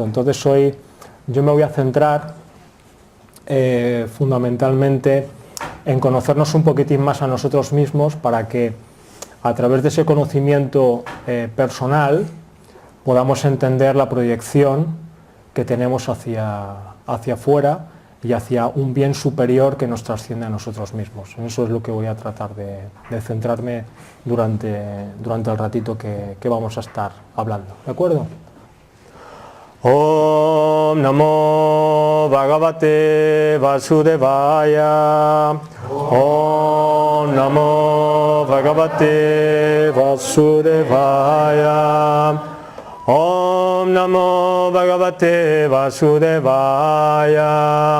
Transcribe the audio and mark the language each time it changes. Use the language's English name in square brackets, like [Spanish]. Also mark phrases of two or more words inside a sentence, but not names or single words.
[Spanish] Entonces hoy yo me voy a centrar fundamentalmente en conocernos un poquitín más a nosotros mismos, para que a través de ese conocimiento personal podamos entender la proyección que tenemos hacia afuera y hacia un bien superior que nos trasciende a nosotros mismos. En eso es lo que voy a tratar de centrarme durante el ratito que vamos a estar hablando, ¿de acuerdo? [Sanskrit] Om Namo Bhagavate Vasudevaya. Om Namo Bhagavate Vasudevaya. Om Namo Bhagavate Vasudevaya.